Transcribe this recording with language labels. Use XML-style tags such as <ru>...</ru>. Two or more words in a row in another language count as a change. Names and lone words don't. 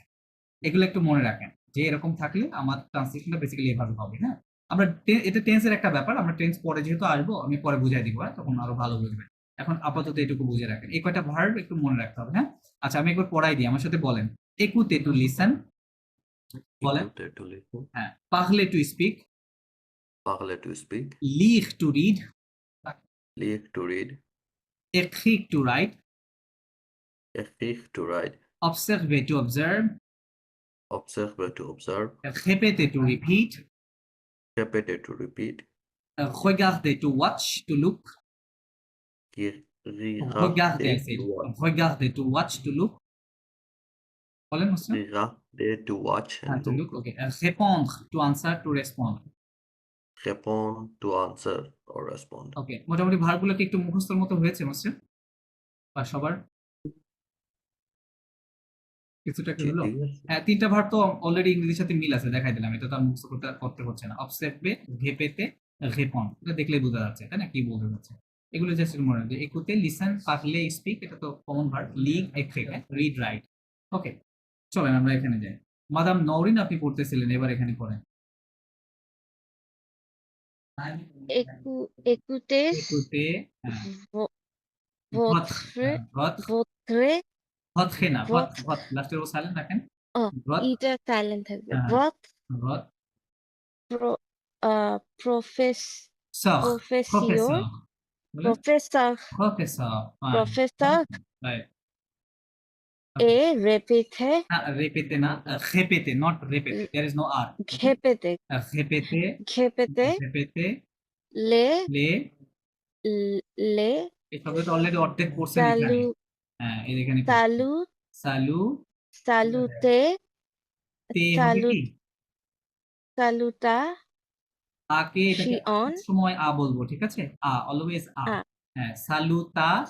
<bn>এগুলো একটু মনে রাখেন যে এরকম থাকলে আমার ট্রান্সলেশনটা বেসিক্যালি এভাবে হবে। হ্যাঁ, আমরা এটা টেন্সের একটা ব্যাপার, আমরা টেন্স পরে যেহেতু আসবো, আমি পরে বুঝাই দিব, হ্যাঁ, তখন আরো ভালো বুঝবেন। এখন আপাতত এটুকু বুঝে রাখেন, এই কয়টা ভার্ব একটু মনে রাখতে হবে। হ্যাঁ, আচ্ছা, আমি একবার পড়াই দিই, আমার সাথে বলেন।</bn> <en>écouter to listen, বলেন। écouter to listen, হ্যাঁ, parler to speak, parler to speak, lire to read, lire to read, écrire to write, écrire to write, observer to observe, observer to observe, répéter to repeat, répéter to repeat, regarder to watch, to look,</en> <fr>regarder,</fr> <en>regarder to watch, regarder to watch, to look,</en> <bn>বলেন মুসলিম।</bn> <en>regarder to watch</en> <bn>হ্যাঁ,</bn> <en>and টু look, look, okay. répondre to answer, to respond, répondre to answer or respond.</en> <bn>ওকে। মোটামুটি ভার্বগুলো কি একটু মুখস্থর মতো হয়েছে মুসলিম বা সবার কিছুটা কি জি, হলো? ঠিক আছে। হ্যাঁ, তিনটা ভার্ব তো অলরেডি ইংরেজির সাথে মিল আছে, দেখাই দিলাম। এটা তো আর মুখস্থ করতে হচ্ছে না।</bn> <fr>observer, répéter, répondre,</fr> <bn>এটা দেখলেই বোঝা যাচ্ছে, তাই না? কি বলতে যাচ্ছে এগুলো জাস্ট মনে রাখবে। একুতে, লিসেন, পারলে, স্পিক, এটা তো কমন ভার্ব।</bn> <fr>lire, écrire,</fr> <en>read, write.</en> <bn>ওকে, চলেন আমরা এখানে যাই। মাদাম নওরিন আপনি পড়তেছিলেন, এবার এখানে পড়েন।</bn> <fr>Écoutez</fr> <bn>একুতে, হ্যাঁ,</bn> <fr>vo- votre, votre votre, votre votre না, votre, votre votre,</fr> <bn>লাস্টের ও সাইলেন্ট রাখেন।</bn> <fr>oh votre,</fr> <bn>এটা সাইলেন্ট থাকবে হ্যাঁ,</bn> <fr>votre votre, pro, profess sort, profession professeur, বলেন। professeur</fr> <en>Professor, fine.</en> <fr>professeur</fr> <en>Right.</en> <fr>et répéter Répéter না, répéter,</fr> <en>not répéter. There is no R. Okay?</en> <fr>répéter Répéter, répéter répéter, les les,</fr> <bn>এই শব্দটা অলরেডি অর্ধেক কোর্সে লিখা নেই।</bn> <fr>salut</fr> <bn>হ্যাঁ, এই এখানে</bn> <fr>salut সালু, saluter</fr> <bn>তে হবে কি?</bn> <fr>saluta</fr> <bn>আকে এটাকে Shion সময় আ বলবো, ঠিক আছে? আ, অলওয়েজ আ। আ। হ্যাঁ, সালুতা,</bn>